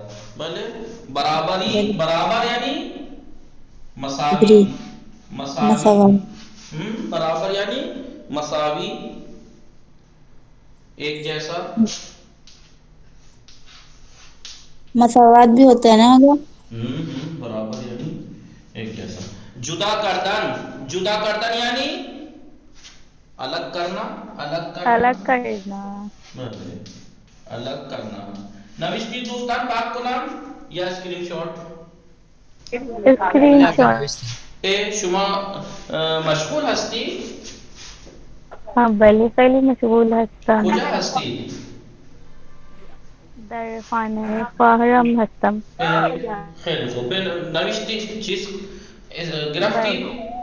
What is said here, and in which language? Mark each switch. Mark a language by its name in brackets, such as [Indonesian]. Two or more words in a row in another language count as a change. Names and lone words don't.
[Urdu] بھلے برابری، برابر یعنی مساوی. برابر یعنی مساوی، ایک جیسا. مساوات بھی ہوتا ہے نا مطلب. برابر یعنی ایک جیسا. [Persian] جدا کردن [Urdu] یعنی الگ کرنا، الگ کرنا. الگ کرنا. [Persian] نوشتی دوستان پاک کو نام یا اسکرین شاٹ؟ اسکرین شاٹ. شما مشغول هستی؟ بله خیلی مشغول هستم. کجا هستی؟ در خانه خواهرم هستم. خیلی خوب. نوشتی چیز گرفتی؟